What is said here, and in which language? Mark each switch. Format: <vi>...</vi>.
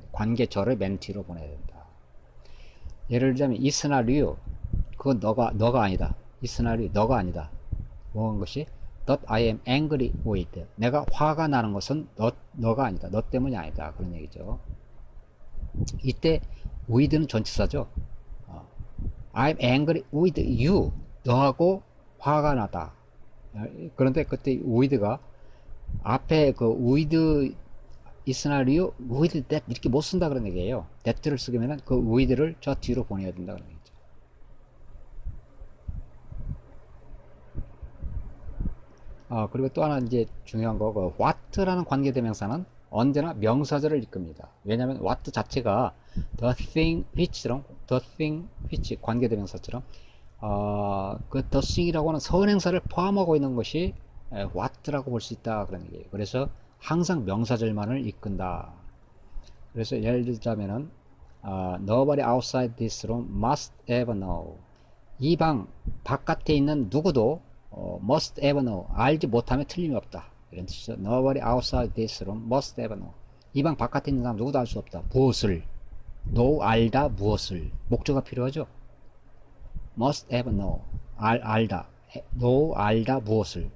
<ko>관계절의 맨 뒤로 보내야 된다. 예를 들자면 이 시나리오, 그건 너가 아니다. 이 시나리오 너가 아니다. 뭐한 것이</ko> <en>that I am angry with,</en> <ko>내가 화가 나는 것은 너가 아니다. 너 때문이 아니다. 그런 얘기죠. 이때 with는 전치사죠.</ko> <en>I'm angry with you,</en> <ko>너하고 화가 나다. 그런데 그때 with가 앞에 그 with 이 시나리오 with that 이렇게 못 쓴다 그런 얘기예요. that를 쓰면은 그 with를 저 뒤로 보내야 된다 그런 얘기죠. 그리고 또 하나 이제 중요한 거, 그 what라는 관계대명사는 언제나 명사절을 이끕니다. 왜냐하면 what 자체가 the thing which 관계대명사처럼 그 the thing이라고는 선행사를 포함하고 있는 것이 what라고 볼 수 있다 그런 얘기예요. 그래서 항상 명사절만을 이끈다. 그래서 예를 들자면은</ko> <en>nobody outside this room must ever know,</en> <ko>이 방 바깥에 있는 누구도</ko> <en>must ever know,</en> <ko>알지 못하면 틀림이 없다 이런 뜻이죠.</ko> <en>nobody outside this room must ever know,</en> <ko>이 방 바깥에 있는 사람 누구도 알 수 없다. 무엇을? know, 알다, 무엇을. 목적어가 필요하죠.</ko> <en>must ever know,</en> <ko>알다, know, 알다, 무엇을.</ko>